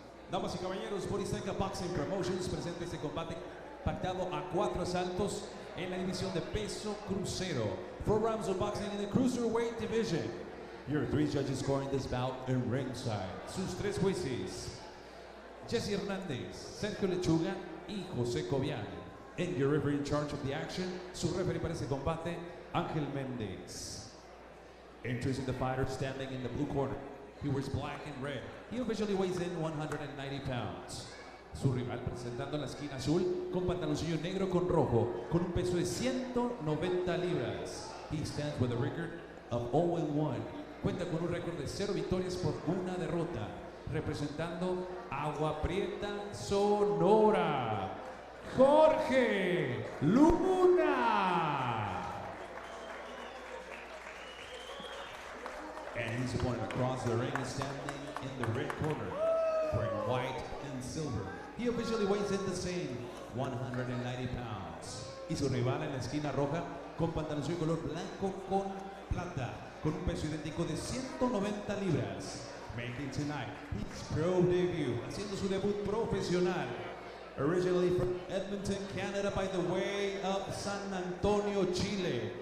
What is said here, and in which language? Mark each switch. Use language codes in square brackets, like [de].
[es] Damas y caballeros, Boriseca Boxing Promotions presenta este combate pactado a 4 asaltos en la división de peso crucero. [en] 4 rounds of boxing in the cruiserweight division. Your 3 judges scoring this bout in ringside. [es] Sus 3 jueces, Jesse Hernández, Sergio Lechuga y José Cobian. [en] And your referee in charge of the action, [es] su referee para este combate, [en] Ángel Méndez. Introducing the fighter standing in the blue corner. He wears black and red. He officially weighs in 190 pounds. [es] Su rival presentando en la esquina azul con pantaloncillo negro con rojo con un peso de 190 libras. [en] He stands with a record of 0-1. [es] Cuenta con un récord de 0 victorias por 1 derrota. Representando Agua Prieta, Sonora, Jorge Luna. [en] And his opponent across the ring is standing in the red corner, wearing white and silver. He officially weighs in the same, 190 pounds. [es] Y su rival en la esquina roja, con pantaloncillo color blanco con plata, con un peso idéntico de 190 libras. [en] Making tonight his pro debut, [es] haciendo su debut profesional. [en] Originally from Edmonton, Canada, by the way of San Antonio, Chile.